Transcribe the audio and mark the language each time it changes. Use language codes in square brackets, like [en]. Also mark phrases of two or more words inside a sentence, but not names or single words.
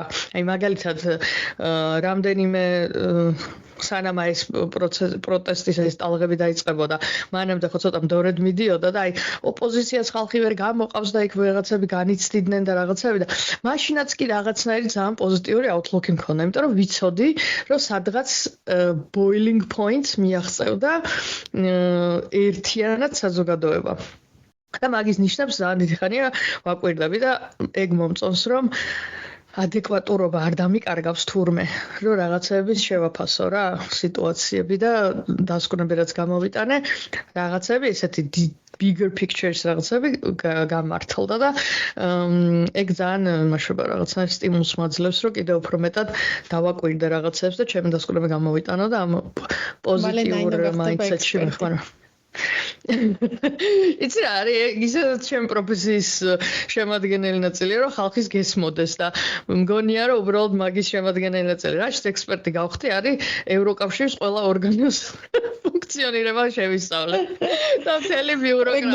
[ka] აი მაგალითად რამდენიმე სანამ ეს პროტესტის ეს ტალღები დაიწყებოდა, მანამდე ხო ცოტა მდორედ მიდიოდა და აი ოპოზიციას ხალხი ვერ გამოყავს და იქ რაღაცები განიცდიდნენ და რაღაცები და მაშინაც კი რაღაცნაირი ძალიან პოზიტიური outlook-ი მქონდა, იმიტომ რომ ვიცოდი, რომ სადღაც [en] boiling points [ka] მიაღწევდა ერთიანად საზოგადოება. და მაგის ნიშნებს ძალიან დიდი ხანია ვაკვირდები და ეგ მომწონს რომ ადეკვატურობა არ დამიკარგავს თურმე, რომ რაღაცების შევაფასო რა სიტუაციები და დასკვნები რაც გამოვიტანე, რაღაცები ესეთი [en] bigger pictures [ka] რაღაცები გამართლდა და ეგ ძალიან იმაშობა რაღაცნაირ სტიმულს მაძლევს, რომ კიდევ უფრო მეტად დავაკვირდე რაღაცებს და ჩემი დასკვნები გამოვიტანო და ამ პოზიტიურ mindset-ში ვიხმარო. იცი რა არის ისედაც ჩემ პროფესიის შემადგენელი ნაწილია რომ ხალხის გესმოდეს და მგონია რომ უბრალოდ მაგის შემადგენელი ნაწილი რაშიც ექსპერტი გავხდი არის ევროკავშირის ყველა ორგანოს ფუნქციონირება შევისწავლე და მთელი ბიუროკრატია.